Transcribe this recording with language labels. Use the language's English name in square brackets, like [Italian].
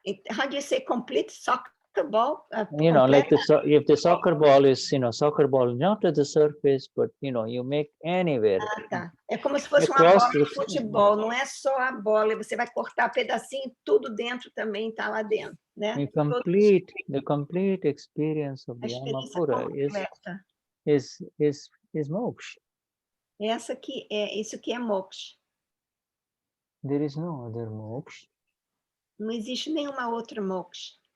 [English] How do you say complete soccer ball? You know, like if the soccer ball is, you know, soccer ball not at the surface, but, you know, you make anywhere. [Portuguese] Tá. É como se fosse uma bola de futebol, não é só a bola, você vai cortar pedacinho, tudo dentro também está lá dentro, né? [English] The complete experience of the Amapura is moksha. [Portuguese] Isso que é moksha. [English] There is no other moksha. [Portuguese] Não existe nenhuma outra moksha.